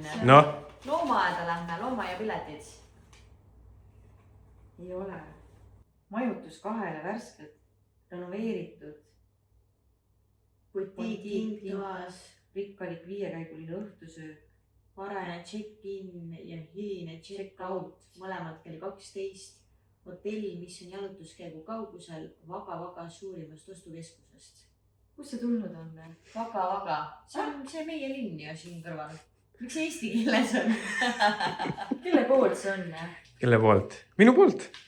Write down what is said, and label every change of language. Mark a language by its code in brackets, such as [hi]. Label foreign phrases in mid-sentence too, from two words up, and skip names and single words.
[et] Noh. Loomaaeda lähme, loomaaia-piletid. Ei ole. Majutus 2 värskelt renoveeritud. Butiik toas. Rikkalik 5-käiguline õhtusöök. varane check-in ja hiline check-out, mõlemad kell 12. Hotell, mis on jalutuskäigu kaugusel Vaga-Vaga suurimast ostukeskusest. Kust see tulnud on? Vaga-Vaga. See on see meie linn ju siin kõrval. Miks eesti keeles on? Kelle poolt see on? Kelle poolt? Minu poolt.